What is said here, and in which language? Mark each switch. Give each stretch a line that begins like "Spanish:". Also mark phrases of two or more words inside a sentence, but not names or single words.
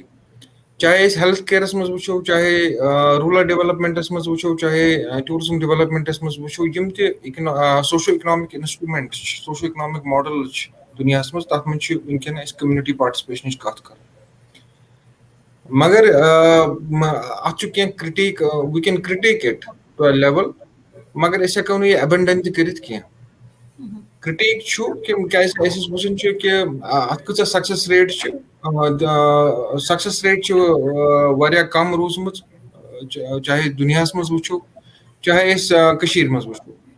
Kashmiri: چاہے أسۍ
English: health care
Kashmiri: منٛز وٕچھو, چاہے
English: rural development
Kashmiri: منٛز وٕچھو, چاہے
English: tourism development
Kashmiri: منٛز وٕچھو, یِم تہِ
English: socio economic instrument
Kashmiri: چھِ,
English: socio economic model
Kashmiri: چھِ دُنیاہَس منٛز, تَتھ منٛز چھِ وٕنکٮ۪ن اَسہِ
English: community participation
Kashmiri: کَتھ کَرٕنۍ. مگر اَتھ چھُ کینٛہہ کِرٛٹیٖک,
English: we can critique it to a level,
Kashmiri: مگر أسۍ ہٮ۪کو نہٕ یہِ ایبَنڈَن تہِ کٔرِتھ کینٛہہ. کِرٛٹیٖک چھُ کہِ کیٛازِ أسۍ أسۍ وٕچھان چھِ کہِ اَتھ کۭژاہ
English: success rate
Kashmiri: چھِ.
English: success rate
Kashmiri: چھِ واریاہ کَم روٗزمٕژ, چاہے دُنیاہَس منٛز وٕچھو, چاہے أسۍ کٔشیٖرِ منٛز وٕچھو.